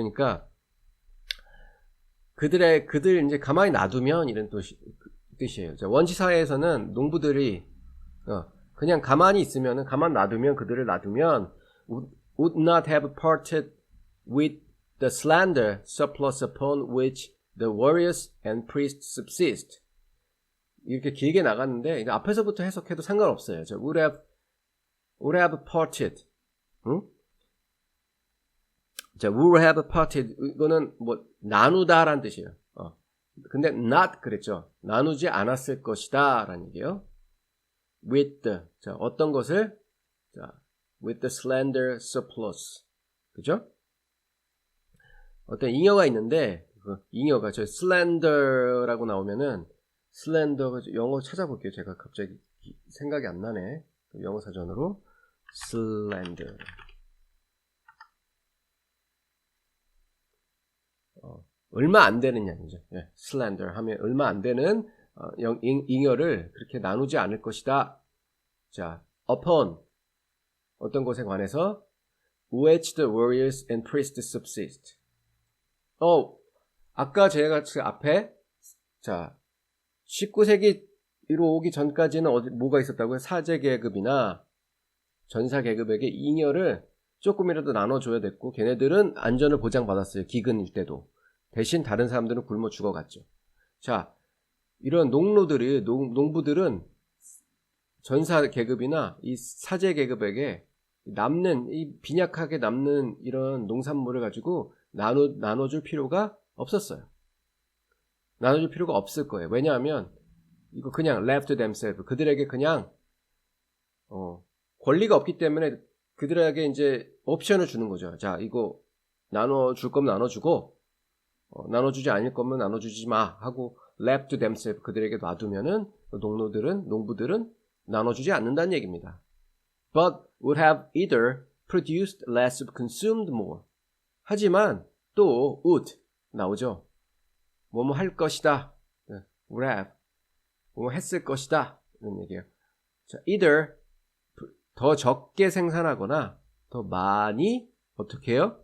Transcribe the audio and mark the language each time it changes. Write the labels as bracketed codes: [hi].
[ko] 그러니까 그들 이제 가만히 놔두면 이런 뜻이에요. 자, 원시 사회에서는 농부들이 그냥 가만히 놔두면 그들을 놔두면 [en] would not have parted with the slender surplus upon which the warriors and priests subsist. [ko] 이렇게 길게 나갔는데 앞에서부터 해석해도 상관없어요. [en] 자, would have parted. 응? [ko] 자, would have parted 이거는 뭐 나누다라는 뜻이에요. 근데 not 그랬죠. 나누지 않았을 것이다라는 얘기예요. [en] With the [ko] 자, 어떤 것을 자, [en] with the slender surplus. [ko] 그죠? 어떤 잉여가 있는데 그 잉여가 저 slender라고 나오면은 slender 영어 찾아볼게요. 제가 갑자기 생각이 안 나네. 영어 사전으로 slender. 얼마 안 되는 양이죠. 예, slender 하면 얼마 안 되는 잉여를 그렇게 나누지 않을 것이다. [en] 자, upon [ko] 어떤 것에 관해서 [en] which the warriors and priests subsist. [ko] 아까 제가 앞에 자 19세기로 오기 전까지는 뭐가 있었다고요? 사제 계급이나 전사 계급에게 잉여를 조금이라도 나눠줘야 됐고 걔네들은 안전을 보장받았어요. 기근일 때도. 대신 다른 사람들은 굶어 죽어갔죠. 자, 이런 농부들은 전사 계급이나 이 사제 계급에게 이 빈약하게 남는 이런 농산물을 가지고 나눠줄 필요가 없었어요. 나눠줄 필요가 없을 거예요. 왜냐하면 이거 그냥 [en] left themselves [ko] 그들에게 그냥 권리가 없기 때문에 그들에게 이제 옵션을 주는 거죠. 자, 이거 나눠줄 거면 나눠주고 나눠주지 않을 거면 나눠주지 마 하고 [en] left themselves [ko] 그들에게 놔두면은 농부들은 나눠주지 않는다는 얘기입니다. [en] But would have either produced less or consumed more. [ko] 하지만 또 would 나오죠. 뭐뭐 할 것이다. would have 뭐뭐 했을 것이다. 이런 얘기예요. 자, either 더 적게 생산하거나 더 많이 어떻게 해요?